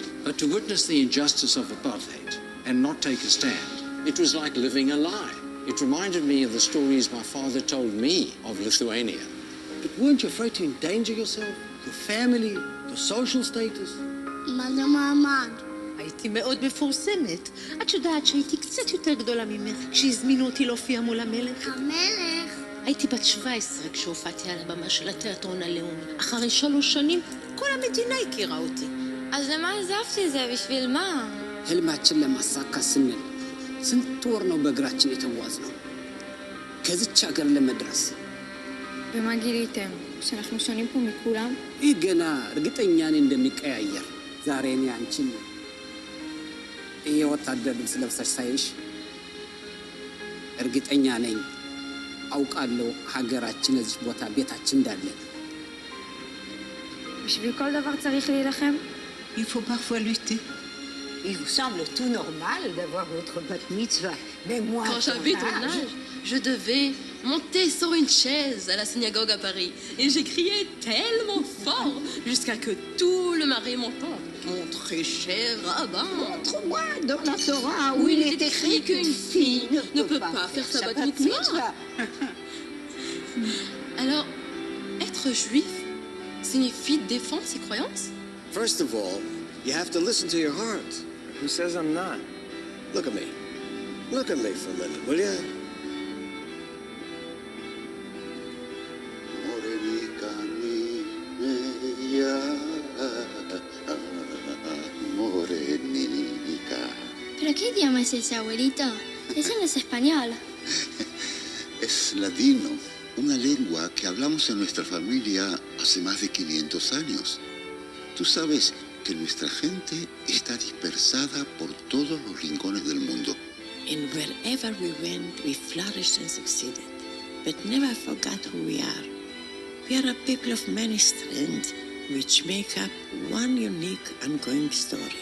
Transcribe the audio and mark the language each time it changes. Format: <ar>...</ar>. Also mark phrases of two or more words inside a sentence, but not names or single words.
<en>But to witness the injustice of apartheid and not take a stand, it was like living a lie. It reminded me of the stories my father told me of Lithuania. But weren't you afraid to endanger yourself, your family, your social status? Mother Muhammad.</en> <he>הייתי מאוד מפורסמת. את יודעת שהייתי קצת יותר גדולה ממך כשהזמינו אותי להופיע מול המלך? המלך. הייתי בת 17 כשהופעתי על הבמה של התיאטרון הלאומי. אחרי 3 שנים, כל המדינה הכירה אותי. אז למה עזבתי את זה? בשביל מה?</he> <am>ህልማችን ለማሳካት ስንል ስንት ወር ነው በእግራችን የተጓዝነው ከዚች ሀገር ለመድረስ።</am> <he>ומה גיליתם? שאנחנו שונים פה מכולם?</he> <am>ይህ ገና እርግጠኛ ነኝ እንደሚቀያየር። ዛሬ እኔ አንቺን ይሄ ወታደር ልብስ ለብሰሽ ሳይሽ እርግጠኛ ነኝ አውቃለሁ ሀገራችን እዚህ ቦታ ቤታችን እንዳለ።</am> <he>בשביל כל דבר צריך להילחם?</he> <fr>Il faut parfois lutter. Il vous semble tout normal d'avoir votre</fr> <he>בת מצווה,</he> <fr>mais moi, Quand j'avais ton âge, je devais monter sur une chaise à la synagogue à Paris. Et j'ai crié tellement fort jusqu'à que tout le marais m'entende. Mon très cher rabbin. Montre-moi dans la Torah où il est écrit qu'une fille ne peut pas faire sa</fr> <he>בת מצווה.</he> <fr>Alors, être juif signifie défendre ses croyances?</fr> <en>First of all, you have to listen to your heart. Who says I'm not? Look at me. Look at me for a minute, will ya?</en> <es>¿Pero qué idioma es ese, abuelito? Ese no es español. Es ladino, una lengua que hablamos en nuestra familia hace más de 500 años. Tú sabes que nuestra gente está dispersada por todos los rincones del mundo.</es> <en>And wherever we went, we flourished and succeeded, but never forgot who we are. We are a people of many strands, which make up one unique ongoing story.</en>